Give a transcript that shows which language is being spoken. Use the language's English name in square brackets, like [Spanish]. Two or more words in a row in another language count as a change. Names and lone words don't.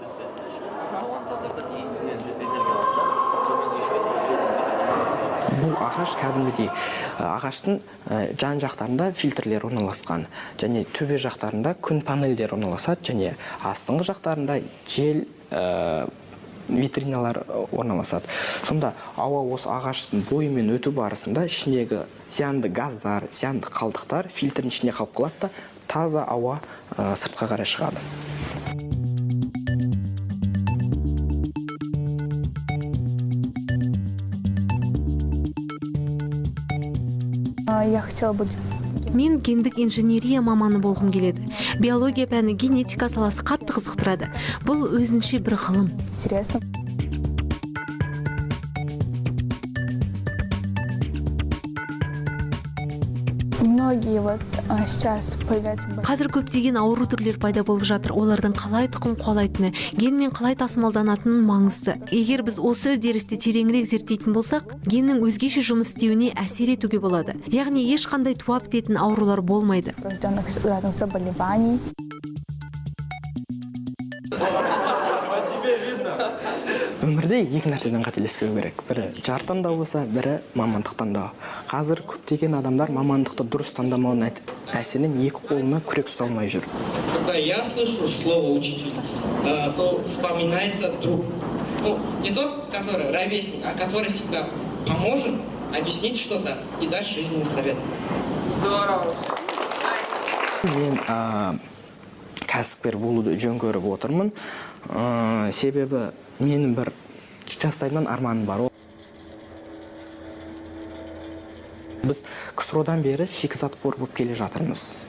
[Kazakh] Бұл ағаш кәдімгідей ағаштың жан жақтарында фильтрлер орналасқан, және төбе жақтарында күн панельдер орналасады, және астыңғы жақтарында жел витриналар орналасады. Сонда ауа осы ағаштың бойымен өту барысында ішіндегі зиянды газдар, зиянды қалдықтар фильтрдің ішінде қалып қалады да таза ауа сыртқа қарай шығады. [Russian] Я хотела быть... [Kazakh] Мен гендік инженерия маманы болғым келеді. Биология пәні, генетика саласы қатты қызықтырады. Бұл өзінше бір ғылым. [Russian] Интересно. Многие вот сейчас появляются... [Kazakh] Қазір көптеген ауру түрлер пайда болып жатыр. Олардың қалай тұқым қуалайтыны, генмен қалай тасымалданатыны маңызды. Егер біз осы үдерісті тереңірек зерттейтін болсақ, геннің өзгеше жұмыс істеуіне әсер етуге болады. Яғни ешқандай туа бітетін аурулар болмайды. [Russian] Рожденных разных заболеваний. [Kazakh] Өмірде екі нәрседен қателеспеу керек. Бірі жар таңдау болса, бірі мамандық таңдау. Қазір көптеген адамдар мамандықты дұрыс таңдамауының әсерінен екі қолына күрек ұстай алмай жүр. [Russian] Когда я слышу слово учитель, то вспоминается друг. Ну, не тот, который ровесник, а который всегда поможет объяснить что-то и дать жизненный совет. Здорово. [Kazakh] Мен кәсіпкер болуды жөн көріп отырмын. Себебі менің бір жастайымнан арманым бар. Біз КСРО-дан бері шикізат қор болып келе жатырмыз.